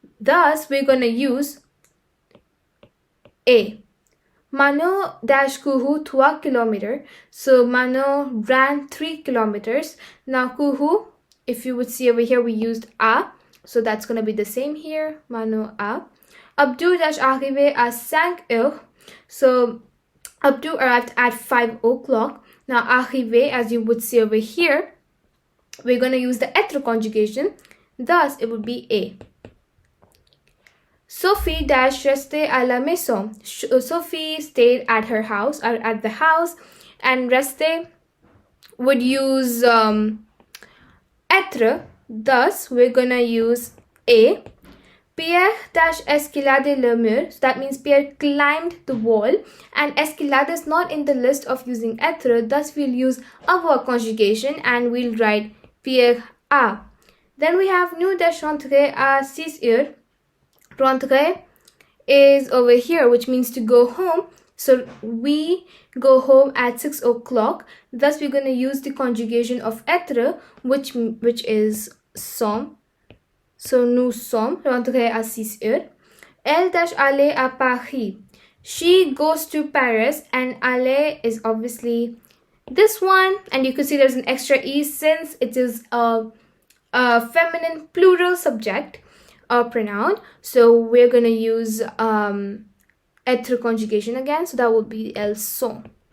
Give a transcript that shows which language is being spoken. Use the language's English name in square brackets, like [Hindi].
[English] Thus, we're going to use a. Mano dash couru 3 kilometers. So, Mano ran 3 kilometers. Now, couru, if you would see over here, we used a. So, that's going to be the same here. Mano a. [French] Abdou dash arrivé à 5 heures. [English] So, Abdou arrived at 5 o'clock. Now, arrivé, as you would see over here, we're going to use the être conjugation. Thus, it would be a. [French] Sophie dash restait à la maison. [English] Sophie stayed at her house, or at the house, and rester would use être. Thus, we're going to use a. [French] Pierre dash escalade le mur. [English] So that means Pierre climbed the wall, and escalade is not in the list of using être. Thus, we'll use avoir conjugation and we'll write Pierre a. Then we have [French] nous dash rentrer à 6 heures. [English] Rentrer is over here, which means to go home. So we go home at 6 o'clock. Thus, we're going to use the conjugation of être, which is sont. [French] So nous sommes, rentrer à 6 heures. Elle dash aller à Paris. [English] She goes to Paris, and aller is obviously this one, and you can see there's an extra e since it is a feminine plural subject pronoun. So we're gonna use être conjugation again, so that would be elles sont.